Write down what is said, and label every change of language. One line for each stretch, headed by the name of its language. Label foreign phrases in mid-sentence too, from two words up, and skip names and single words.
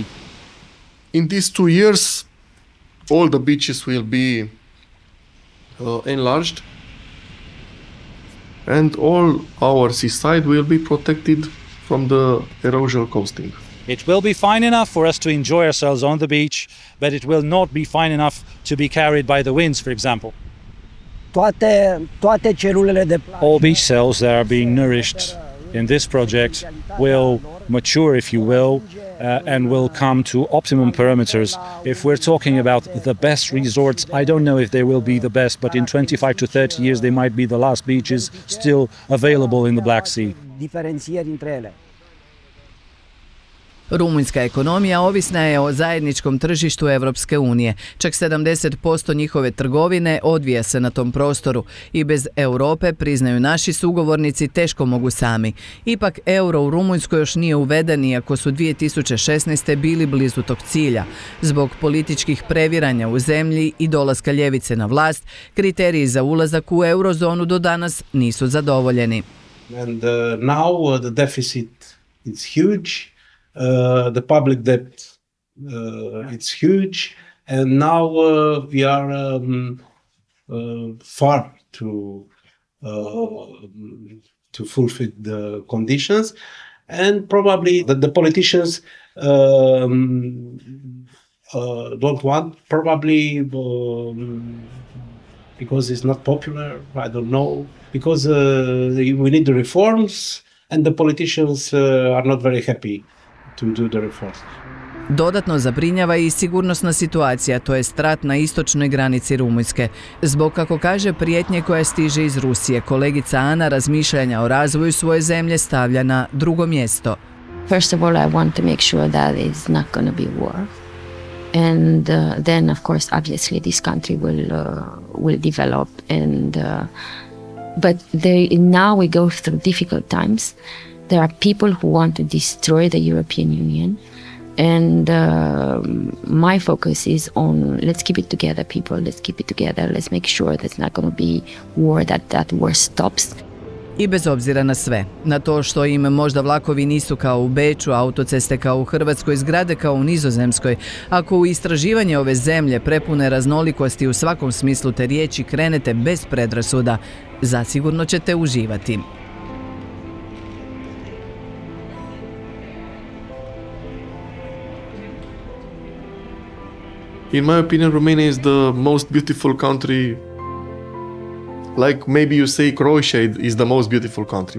English: In these 2 years, all the beaches will be enlarged, and all our seaside will be protected from the erosional coasting. It will be fine enough for us to enjoy ourselves on the beach, but it will not be fine enough to be carried by the winds, for example.
Romanian: Toate celulele de plajă.
English: All beach cells that are being nourished in this project will mature, if you will, and will come to optimum parameters. If we're talking about the best resorts, I don't know if they will be the best, but in 25 to 30 years they might be the last beaches still available in the Black Sea.
Romanian: Diferențieri între ele.
Croatian: Rumunjska ekonomija ovisna je o zajedničkom tržištu Europske unije. Čak 70% njihove trgovine odvija se na tom prostoru i bez Europe, priznaju naši sugovornici, teško mogu sami. Ipak euro u Rumunjskoj još nije uveden, iako su 2016. bili blizu tog cilja. Zbog političkih previranja u zemlji i dolaska ljevice na vlast, kriteriji za ulazak u eurozonu do danas nisu zadovoljeni.
English: And now the deficit is huge. The public debt it's huge, and now we are far to fulfill the conditions, and probably the politicians don't want, probably because it's not popular. I don't know, because we need the reforms, and the politicians are not very happy to do the reforms.
Croatian: Dodatno zabrinjava i sigurnosna situacija, to je rat na istočnoj granici Rumunjske. Zbog, kako kaže, prijetnje koja stiže iz Rusije, kolegica Ana razmišljanja o razvoju svoje zemlje stavlja na drugo mjesto.
English: First of all, I want to make sure that it's not going to be war. And then, of course, obviously this country will develop. And but now we go through difficult times. There are people who want to destroy the European Union, and my focus is on let's keep it together, people. Let's keep it together. Let's make sure there's not going to be war, that war stops.
Croatian: I bez obzira na sve, na to što im možda vlakovi nisu kao u Beču, autoceste kao u Hrvatskoj, zgrade kao u Nizozemskoj, ako u istraživanje ove zemlje prepune raznolikosti u svakom smislu te riječi krenete bez predrasuda, zasigurno ćete uživati.
English: In my opinion, Romania is the most beautiful country. Like maybe you say Croatia is the most beautiful country.